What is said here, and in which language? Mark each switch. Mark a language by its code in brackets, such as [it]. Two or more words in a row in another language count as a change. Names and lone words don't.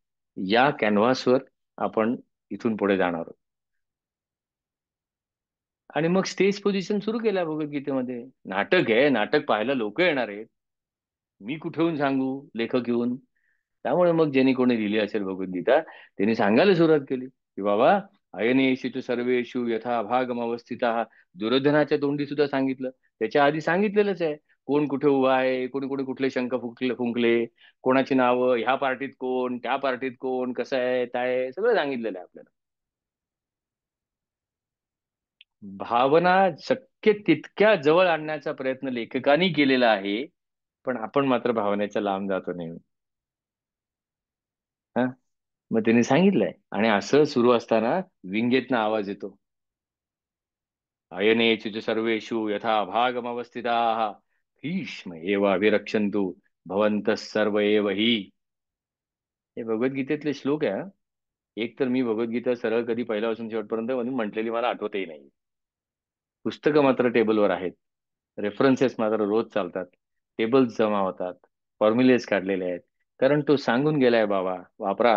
[mr] या कॅनव्हासवर आपण इथून पुढे जाणार आहोत. आणि मग स्टेज पोझिशन सुरू केल्या भगवद्गीतेमध्ये. नाटक आहे, नाटक पाहायला लोक येणार आहेत. मी कुठे सांगू लेखक येऊन. त्यामुळे मग ज्यांनी कोणी लिहिली असेल भगवद्गीता त्यांनी सांगायला सुरुवात केली की बाबा, [sa] अयनेषु सर्वेषु यथा भागम अवस्थिता. [mr] दुर्योधनाच्या तोंडी सुद्धा सांगितलं. त्याच्या आधी सांगितलेलंच आहे. कोण कुठे उभा आहे, कोणी कोणी कुठले शंख फुंकले, कोणाची नावं, ह्या पार्टीत कोण, त्या पार्टीत कोण, कसं आहे काय आहे, सगळं सांगितलेलं आहे आपल्याला. भावना शक्य तितक्या जवळ आणण्याचा प्रयत्न लेखकांनी केलेला आहे. पण आपण मात्र भावनेच्या लांब जातो नेहमी. हा, मग त्यांनी सांगितलंय आणि असं सुरू असताना विंगेतनं आवाज येतो, [sa] अयनेचु च सर्वेषु यथा भागमवस्थिताः भीष्म एव अभिरक्षन्तु भवन्तः सर्व एव हि. [mr] हे भगवद्गीतेतले श्लोक आहे हा. एक तर मी भगवद्गीता सरळ कधी पहिल्यापासून शेवटपर्यंत म्हणून म्हटलेली मला आठवतही नाही. पुस्तकं मात्र टेबलवर आहेत. रेफरन्सेस मात्र रोज चालतात. टेबल्स जमा होतात. फॉर्म्युलेज काढलेले आहेत. कारण तो सांगून गेलाय बाबा, वापरा.